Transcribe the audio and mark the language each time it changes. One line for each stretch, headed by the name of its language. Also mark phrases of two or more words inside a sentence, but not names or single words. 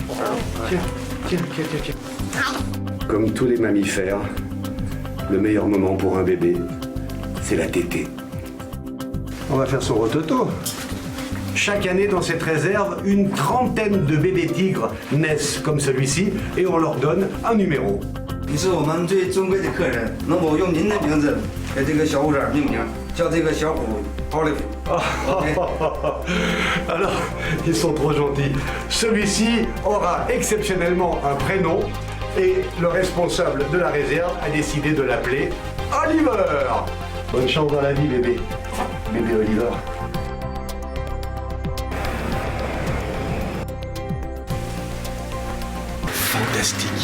French: Comme tous les mammifères, le meilleur moment pour un bébé, c'est la tétée. On va faire son rototo. Chaque année dans cette réserve, une trentaine de bébés tigres naissent comme celui-ci et on leur donne un numéro.
Chinese: 你是我们最尊贵的客人，那么我用您的名字给这个小虎崽命名，叫这个小虎 Olive。
French: Alors, ils sont trop gentils. Celui-ci aura exceptionnellement un prénom et le responsable de la réserve a décidé de l'appeler Oliver. Bonne chance dans la vie, bébé. Bébé Oliver. Fantastique.